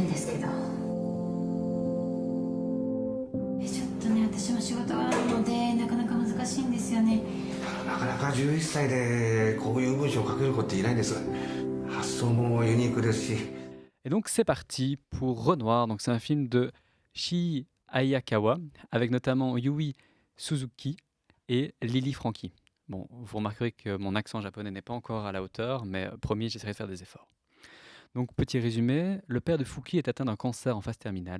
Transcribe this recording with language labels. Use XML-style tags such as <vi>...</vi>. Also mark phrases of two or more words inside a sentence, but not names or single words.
<ja>けどちょっとね私も仕事があるのでなかなか難しいんですよね。なかなか11歳でこういう文章を書ける子っていないんです。発想もユニークですし。</ja> <fr>Et donc c'est parti pour Renoir. Donc c'est un film de Shii Ayakawa avec notamment Yui Suzuki et Lily Franky. Bon, vous remarquerez que mon accent japonais n'est pas encore à la hauteur, mais promis, j'essaierai de faire des efforts. Donc petit résumé, le père de Fuki est atteint d'un cancer en phase terminale.</fr>